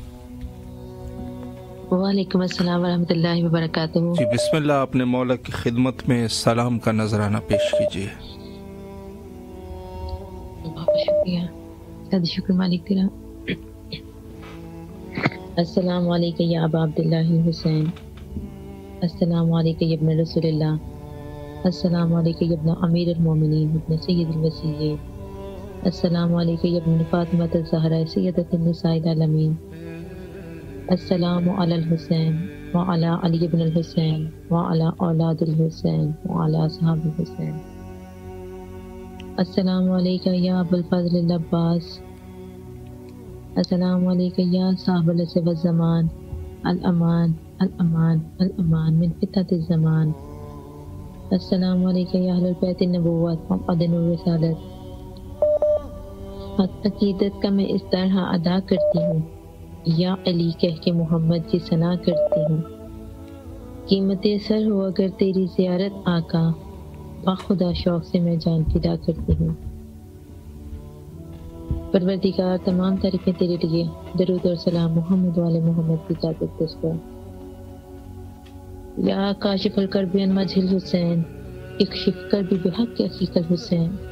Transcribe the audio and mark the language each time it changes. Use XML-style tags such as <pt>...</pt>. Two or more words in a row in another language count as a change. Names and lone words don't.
<ar>وعليكم السلام ورحمة الله وبركاته.</ar> <ur>جی بسم اللہ، اپنے مولا کی خدمت میں سلام کا نذرانہ پیش کیجیے. بہت شکریہ، زیادہ شکر مالک تیرا.</ur> <ar>السلام عليكم يا أبا عبد الله حسين، السلام عليكم يا ابن رسول الله، السلام عليكم يا ابن أمير المؤمنين ابن سيد الوصيين، السلام عليكم يا ابن فاطمة الزهراء سيدة نساء العالمين، السلام على الحسين وعلى علي بن الحسين وعلى أولاد الحسين وعلى أصحاب الحسين. السلام عليك يا أبا الفضل العباس, السلام عليك يا صاحب العصر والزمان، الأمان الأمان الأمان من فتنة الزمان. السلام عليك يا أهل بيت النبوة ومعدن الرسالة.</ar> <ur>عقیدت کا میں اس طرح ادا کرتی ہوں، یا علی کہہ کے محمد کی ثنا کرتی ہوں قیمت سر ہو اگر تیری زیارت آقا، باخدا شوق سے میں جان فدا کرتی ہوں۔ پروردگار تمام تعریفیں تیرے لیے، درود اور سلام محمد و آل محمد کی ذات اقدس پر۔</ur> <ar>یا کاشف الکرب عن وجہ الحسین، اکشف کرب بحق عقیق الحسین۔</ar>